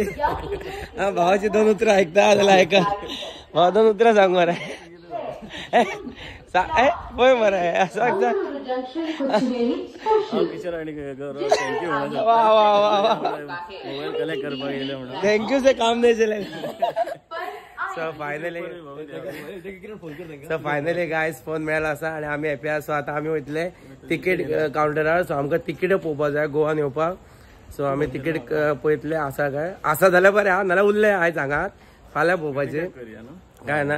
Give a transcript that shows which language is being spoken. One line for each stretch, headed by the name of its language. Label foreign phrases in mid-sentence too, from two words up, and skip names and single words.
Marathi: हा भावाची 2 उतरं ऐकता त्याला ऐका भावा 2 उतरं सांग मरा होय मरा असं ऐकता. थँक्यू वा वा वा वा
Konkani: मोबाईल कलेक्ट करपाक येयले म्हणून
Hindi: थँक्यू से काम नाही चले.
English: so finally guys
Konkani: फोन मेळ्ळा आसा आनी आमी हॅपी आसा. सो आतां आमी वयतले तिकेट कावंटरार. सो आमकां तिकेट पळोवपाक जाय गोवान येवपाक. सो आमी तिकेट पळयतले आसा काय आसा जाल्यार बरें आहा नाल्यार उरले आयज हांगात फाल्यां पळोवपाचे काय ना.